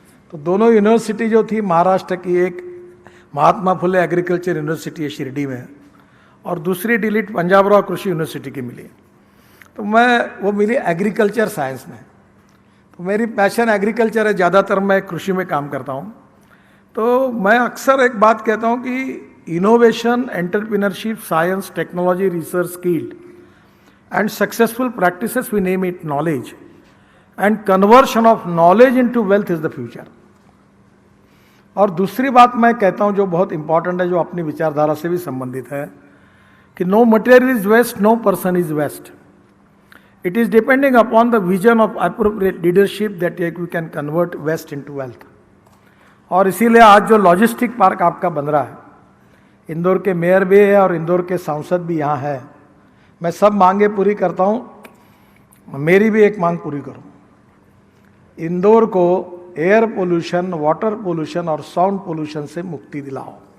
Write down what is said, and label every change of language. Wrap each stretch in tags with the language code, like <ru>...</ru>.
<hi>तो दोनों यूनिवर्सिटी जो थी महाराष्ट्र की, एक महात्मा फुले एग्रीकल्चर यूनिवर्सिटी है शिरडी में, और दूसरी डिलीट पंजाब राव कृषि यूनिवर्सिटी की मिली। तो वो मिली एग्रीकल्चर साइंस में। तो मेरी पैशन एग्रीकल्चर है, ज़्यादातर मैं कृषि में काम करता हूँ। तो मैं अक्सर एक बात कहता हूँ कि</hi> <en>innovation, entrepreneurship, science, technology, research, skill, and successful practices, we name it knowledge, and conversion of knowledge into wealth is the future.</en> <hi>और दूसरी बात मैं कहता हूं जो बहुत इंपॉर्टेंट है, जो अपनी विचारधारा से भी संबंधित है, कि</hi> <en>no material is waste,</en> <hi>no person is waste.</hi> <en>It is depending upon the vision of appropriate leadership that we can convert waste into wealth.</en> <hi>और इसीलिए आज जो लॉजिस्टिक पार्क आपका बन रहा है, इंदौर के मेयर भी है और इंदौर के सांसद भी यहाँ है। मैं सब मांगे पूरी करता हूँ, मेरी भी एक मांग पूरी करूँ। इंदौर को एयर पोल्यूशन, वाटर पोल्यूशन और साउंड पोल्यूशन से मुक्ति दिलाओ।</hi>